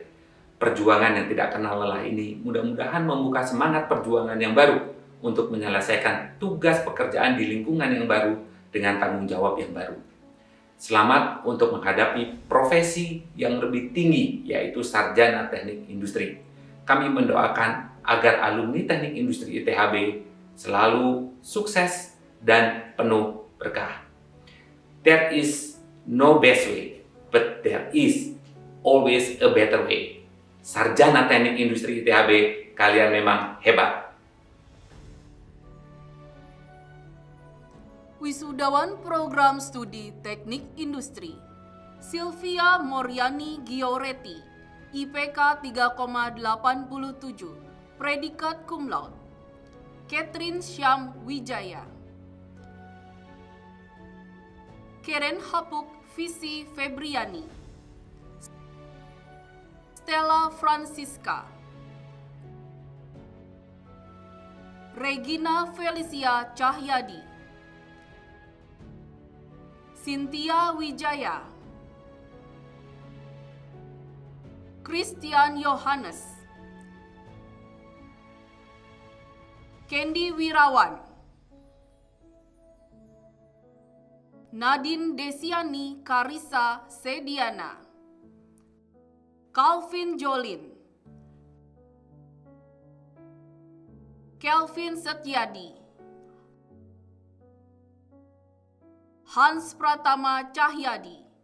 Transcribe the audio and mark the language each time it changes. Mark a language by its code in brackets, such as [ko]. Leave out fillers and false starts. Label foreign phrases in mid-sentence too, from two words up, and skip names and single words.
[id] Perjuangan yang tidak kenal lelah ini mudah-mudahan membuka semangat perjuangan yang baru untuk menyelesaikan tugas pekerjaan di lingkungan yang baru dengan tanggung jawab yang baru. Selamat untuk menghadapi profesi yang lebih tinggi, yaitu sarjana teknik industri. Kami mendoakan agar alumni teknik industri ITHB selalu sukses dan penuh berkah. [en] There is no best way, but there is always a better way. [id] Sarjana teknik industri ITHB, kalian memang hebat. Wisudawan Program Studi Teknik Industri, Sylvia Moriani Gioretti, IPK 3,87, predikat [la] cum laude. [id] Catherine Syam Wijaya. Keren Hapuk Visi Febriani. Stella Francisca. Regina Felicia Cahyadi. Cynthia Wijaya. Christian Yohanes. Candy Wirawan. Nadine Desiani Karisa Sediana. Calvin Jolin. Kelvin Setyadi. Hans Pratama Cahyadi.